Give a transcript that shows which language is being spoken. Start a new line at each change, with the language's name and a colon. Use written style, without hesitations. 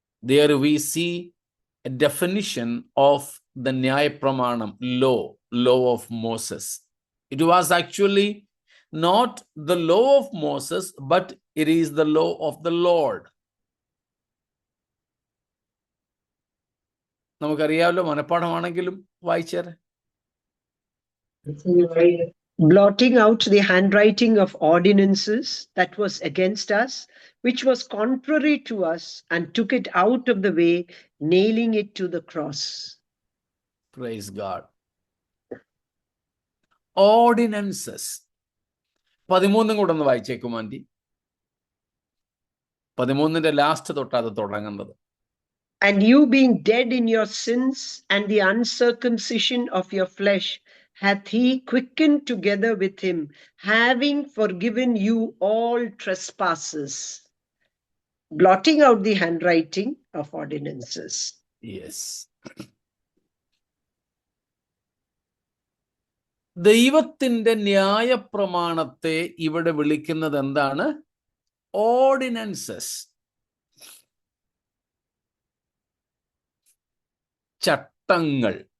English: There we see a definition of the Nyaya Pramanam, law of Moses. It was actually not the law of Moses, but it is the law of the Lord.
Malayalam: നമുക്കറിയാമല്ലോ, മനപ്പാഠമാണെങ്കിലും വായിച്ചേരെ.
English: Blotting out the handwriting of ordinances that was against us, which was contrary to us, and took it out of the way, nailing it to the cross. Praise God.
Malayalam: Ordinances. 13 കൂടെ ഒന്ന് വായിച്ചേക്കും anti. 13 last തൊട്ടത് തുടങ്ങുന്നത്.
English: And you being dead in your sins and the uncircumcision of your flesh, hath he quickened together with him, having forgiven you all trespasses. Blotting out the handwriting of ordinances. Yes.
Malayalam: ദൈവത്തിൻ്റെ ന്യായപ്രമാണത്തെ ഇവിടെ വിളിക്കുന്നത് എന്താണ്? Ordinances. ചട്ടങ്ങൾ.